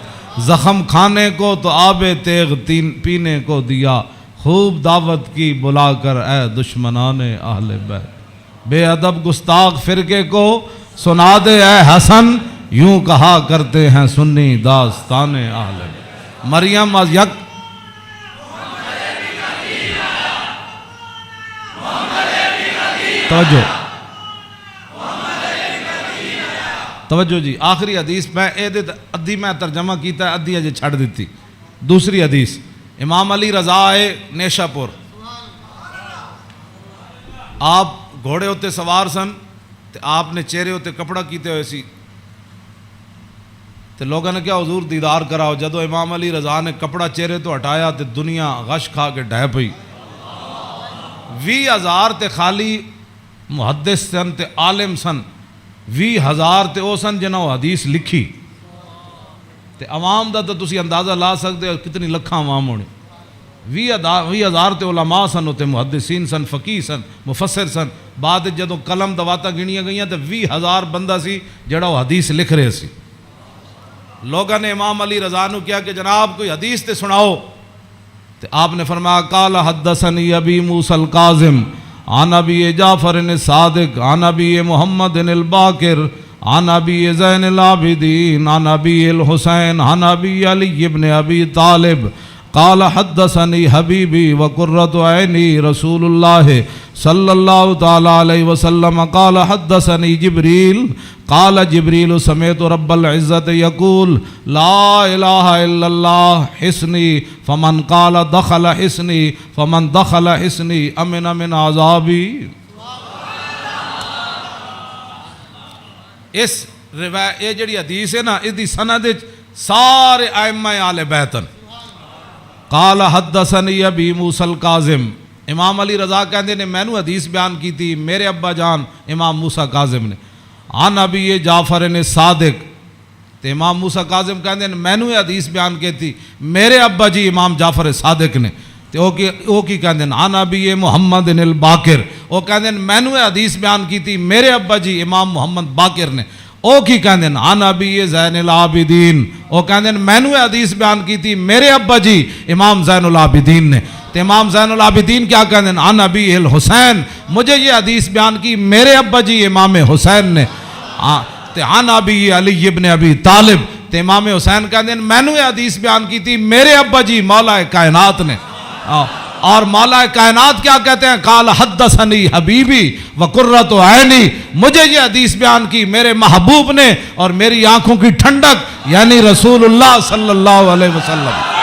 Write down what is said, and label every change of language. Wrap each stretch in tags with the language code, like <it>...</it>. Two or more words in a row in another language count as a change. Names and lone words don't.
<ur>زخم کھانے کو تو آب تیغ پینے کو دیا, خوب دعوت کی بلا کر اے دشمنان اہل بیت. بے ادب گستاخ فرقے کو سنا دے اے حسن, یوں کہا کرتے ہیں سنی داستان اہل بیت. مریم از یک توجہ توجہ جی.</ur> <pa>آخری حدیث میں ادھی میں ترجمہ کیتا ہے, ادھی اجے چھڑ دیتی. دوسری حدیث امام علی رضا آئے نیشا پور, آپ گھوڑے ہوتے سوار سن, تے آپ نے چہرے ہوتے کپڑا کیتے ہوئے سی, تے لوگوں نے کیا حضور دیدار کراؤ. جدو امام علی رضا نے کپڑا چہرے تو ہٹایا تے دنیا غش کھا کے ڈھہ پئی. 20,000 تے خالی محدث سن تے عالم سن, 20,000 تے او سن جنہوں حدیث لکھی. تے عوام دا تو تسی اندازہ لا سکتے ہو کتنی لکھاں عوام ہونے. 20,000 تے علماء سن, تے محدثین سن, فقیہ سن, مفسر سن. بعد جدو قلم دواتا گنیاں گئیاں تے 20,000 بندہ سی جڑا وہ حدیث لکھ رہے سی. لوگوں نے امام علی رضا نو کیا کہ جناب کوئی حدیث تے سناؤ.</pa> <ar>تے آپ نے فرمایا قال حدثنی ابی موسیٰ الکاظم عن ابی جعفر الصادق عن ابی محمد الباقر عن ابی زین العابدین عن ابی الحسین عن ابی علی ابن ابی طالب قال حدثنی حبیبی وقرۃ عینی رسول اللہ صلی اللہ تعالی علیہ وسلم قال حدثنی جبریل قال جبریل سمعت رب العزت یقول لا الہ الا اللہ حسنی فمن قال دخل حسنی فمن دخل حسنی امن من عذابی.</ar> <pa>اس روایت یہ جڑی حدیث ہے نا, اس دی سند سارے ائمہ آل بیتن.</pa> <ar>قال حدثنی ابی موسیٰ الکاظم,</ar> <pa>امام علی رضا کہندے نے مینوں حدیث بیان کی تھی میرے ابا جان امام موسیٰ کاظم نے.</pa> <ar>عن ابی جعفر صادق,</ar> <pa>تے امام موسیٰ کاظم کہندے نے مینوں حدیث بیان کی تھی میرے ابا جی امام جعفر صادق نے. تے او کی کہندے نے</pa> <ar>عن ابی محمد الباقر,</ar> <pa>او کہندے نے مینوں حدیث بیان کی تھی میرے ابا جی امام محمد باقر نے. او کی کہندے نے</pa> <ar>عن ابی زین العابدین,</ar> <pa>او کہندے نے مینوں حدیث بیان کی تھی میرے ابا جی امام زین العابدین نے.</pa> <ur>تے امام زین العابدین کیا کہندے ہیں</ur> <ar>عن ابی الحسین,</ar> <ur>مجھے یہ حدیث بیان کی میرے ابا جی امام حسین نے.</ur> <ar>تے عن ابی علی ابن ابی طالب,</ar> <ur>تے امام حسین کہندے ہیں میں نے یہ حدیث بیان کی تھی میرے ابا جی مولا کائنات نے. اور مولا کائنات کیا کہتے ہیں</ur> <ar>قال حدثنی حبیبی وقرۃ عینی,</ar> <ur>مجھے یہ حدیث بیان کی میرے محبوب نے اور میری آنکھوں کی ٹھنڈک یعنی رسول اللہ صلی اللہ علیہ وسلم.</ur>